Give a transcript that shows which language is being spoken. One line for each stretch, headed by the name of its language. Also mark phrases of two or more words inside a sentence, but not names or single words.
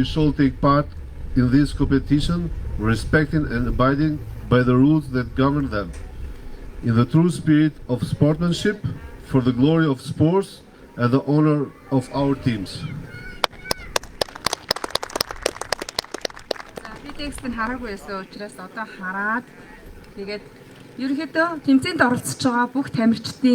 English: shall take part in this competition, respecting and abiding by the rules that govern them, in the true spirit of sportsmanship, for the glory of sports and the honor of our teams.
Mongolian: Текстийг хараагүй байсан учраас одоо хараад тэгээд ерөнхийдөө тэмцээнд оролцож байгаа бүх тамирчдын